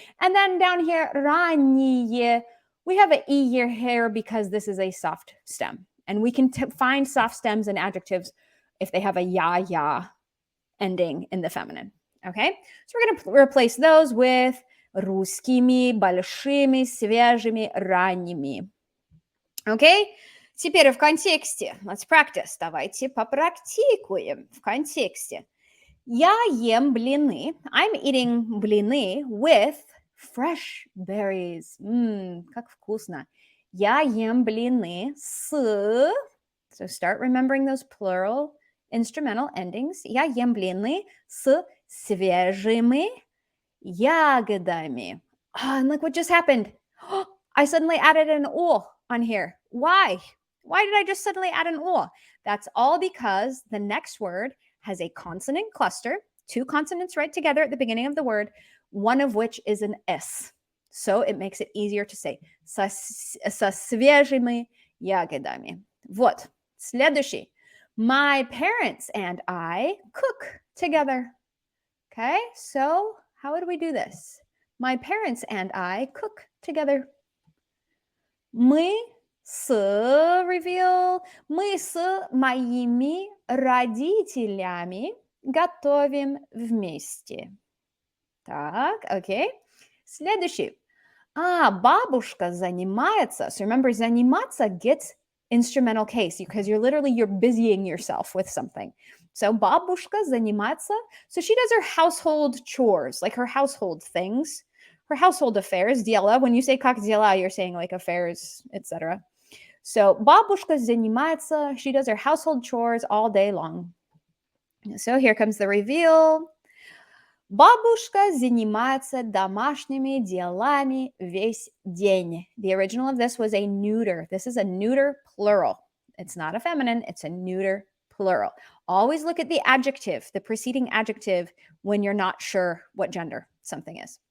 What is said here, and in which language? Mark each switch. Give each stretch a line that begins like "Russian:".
English: And then down here, ранние, we have an iye here because this is a soft stem. And we can find soft stems in adjectives if they have a ya ending in the feminine. Okay, so we're going to replace those with
Russian: русскими, большими, свежими, ранними.
English: Okay?
Russian: Теперь в контексте.
English: Let's practice.
Russian: Давайте попрактикуем в контексте. Я ем блины.
English: I'm eating блины with fresh berries.
Russian: Как вкусно. Я ем блины с...
English: So start remembering those plural instrumental endings.
Russian: Я ем блины с свежими ягодами.
English: And look what just happened. I suddenly added an o on here. Why? Why did I just suddenly add an o? That's all because the next word has a consonant cluster, 2 consonants right together at the beginning of the word, one of which is an S. So it makes it easier to say
Russian: со свежими ягодами. Вот. Следующий.
English: My parents and I cook together. Okay, so how would we do this? My parents and I cook together.
Russian: Мы с
English: reveal.
Russian: Мы с моими родителями готовим вместе. Так, окей. Следующий. Бабушка занимается.
English: So remember, заниматься gets instrumental case because you're busying yourself with something.
Russian: So бабушка занимается.
English: So she does her household chores, like her household things, her household affairs.
Russian: Дела.
English: When you say
Russian: как дела,
English: you're saying like affairs, etc.
Russian: So бабушка занимается.
English: She does her household chores all day long. So here comes the reveal.
Russian: Бабушка занимается домашними делами весь день.
English: The original of this was a neuter. This is a neuter plural. It's not a feminine, it's a neuter plural. Always look at the adjective, the preceding adjective, when you're not sure what gender something is.